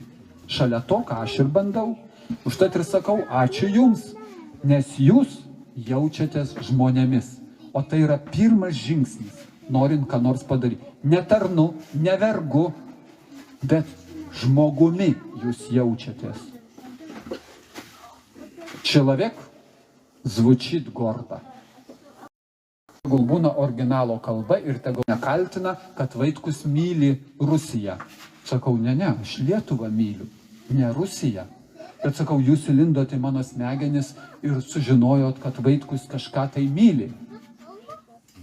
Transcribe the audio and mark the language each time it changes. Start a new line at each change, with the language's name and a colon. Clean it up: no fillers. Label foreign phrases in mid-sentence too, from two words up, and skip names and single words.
Lithuanian: Šalia to, ką aš ir bandau. Užtat ir sakau, ačiū jums. Nes jūs jaučiatės žmonėmis. O tai yra pirmas žingsnis, norint ką nors padaryti. Ne tarnu, ne vergu, bet žmogumi jūs jaučiatės.
Russian: Человек звучит гордо.
Lithuanian: Tegul būna originalo kalba ir tegul nekaltina, kad Vaitkus myli Rusiją. Sakau, ne, aš Lietuvą myliu, ne Rusiją. Bet sakau, jūs įlindot į mano smegenis ir sužinojot, kad Vaitkus kažką tai myli.